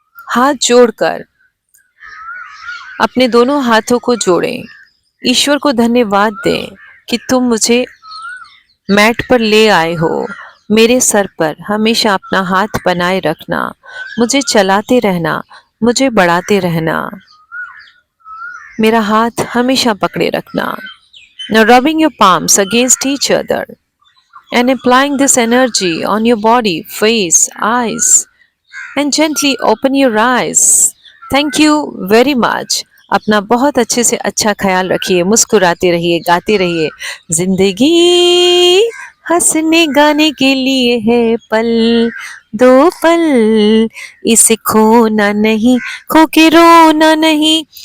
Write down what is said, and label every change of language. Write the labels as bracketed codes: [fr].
[hi] हाथ जोड़कर अपने दोनों हाथों को जोड़ें, ईश्वर को धन्यवाद दें कि तुम मुझे मैट पर ले आए हो। मेरे सर पर हमेशा अपना हाथ बनाए रखना, मुझे चलाते रहना, मुझे बढ़ाते रहना, मेरा हाथ हमेशा पकड़े रखना। [en] Now rubbing your palms against each other and applying this energy on your body, face, eyes, and gently open your eyes. Thank you very much. [hi] अपना बहुत अच्छे से अच्छा ख्याल रखिए, मुस्कुराते रहिए, गाते रहिए। जिंदगी हंसने गाने के लिए है, पल दो पल इसे खोना नहीं, खो के रोना नहीं।